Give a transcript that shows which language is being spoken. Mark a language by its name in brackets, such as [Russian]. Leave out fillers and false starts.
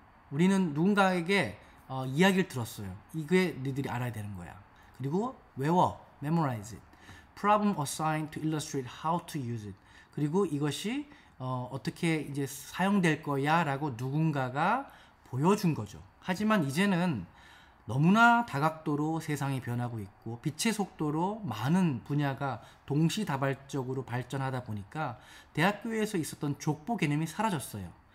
[Korean] 우리는 누군가에게 이야기를 들었어요. 이게 너희들이 알아야 되는 거야. 그리고 외워, [English] memorize it. problem assigned to illustrate how to use it. [Korean] 그리고 이것이 어떻게 이제 사용될 거야 라고 누군가가 보여준 거죠. 하지만 이제는 너무나 다각도로 세상이 변하고 있고 빛의 속도로 많은 분야가 동시다발적으로 발전하다 보니까 대학교에서 있었던 족보 개념이 사라졌어요.